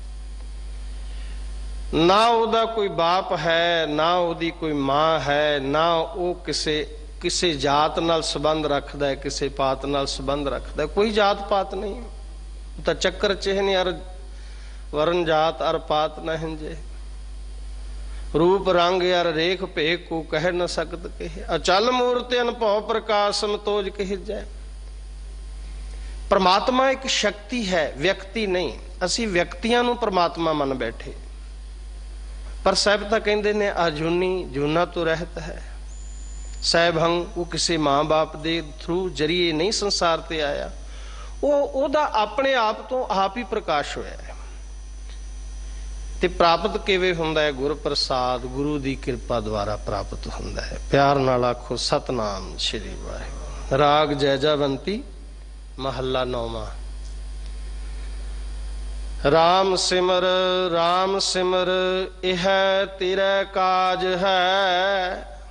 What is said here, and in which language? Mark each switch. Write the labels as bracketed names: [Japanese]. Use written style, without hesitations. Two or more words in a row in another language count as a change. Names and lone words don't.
[Punjabi] ਨਾ ਉਹਦਾ ਕੋਈ ਬਾਪ ਹੈ, ਨਾ ਉਹਦੀ ਕੋਈ ਮਾਂ ਹੈ, ਨਾ ਉਹ ਕਿਸੇ ਜਾਤ ਨਾਲ ਸੰਬੰਧ ਰੱਖਦਾ ਹੈ, ਕਿਸੇ ਪਾਤ ਨਾਲ ਸੰਬੰਧ ਰੱਖਦਾ ਹੈ। ਕੋਈ ਜਾਤ ਪਾਤ ਨਹੀਂ। ਉਹ ਤਾਂ [Hindi] चक्कर चिहन अर वरन जात अर पात ना हिंजे, रूप रंग अर रेख भेख को कह न सकत कहे, अचल मूर्ति अनभव प्रकाश समतोज कह जाए। परमात्मा एक शक्ति है, व्यक्ति नहीं। [Punjabi] ਅਸੀਂ ਵਿਅਕਤੀਆਂ ਨੂੰ ਪਰਮਾਤਮਾ ਮੰਨ ਬੈਠੇ, ਪਰ ਸਾਹਿਬ ਤਾਂ ਕਹਿੰਦੇ ਨੇ ਅਜੂਨੀ, ਜੂਨਾਂ ਤੋਂ ਰਹਿਤ ਹੈ। ਸਾਹਿਬੰਗ, ਵੋ ਕਿਸੀ ਮਾਂ ਬਾਪ ਦੇ ਥਰੂ ਜ਼ਰੀਏ ਨਹੀਂ ਸੰਸਾਰ ਤੇ ਆਇਆ, ਓਦਾ ਆਪਣੇ ਆਪ ਤੋਂ ਆਪ ਹੀ ਪ੍ਰਕਾਸ਼ ਹੋਇਆ ਹੈ। ਤੇ ਪ੍ਰਾਪਤ ਕਿਵੇਂ ਹੁੰਦਾ ਹੈ? ਗੁਰ ਪ੍ਰਸਾਦ, ਗੁਰੂ ਦੀ ਕਿਰਪਾ ਦੁਆਰਾ ਪ੍ਰਾਪਤ ਹੁੰਦਾ ਹੈ। ਪਿਆਰ ਨਾਲ ਆਖੋ ਸਤਨਾਮ ਸ੍ਰੀ ਵਾਹਿਗੁਰੂ। ਰਾਗ ਜੈਜਾਵੰਤੀ, ਮਹੱਲਾ ਨੌਵਾਂ। ਰਾਮ ਸਿਮਰ, ਰਾਮ ਸਿਮਰ, ਇਹ ਤੇਰਾ ਕਾਜ ਹੈ।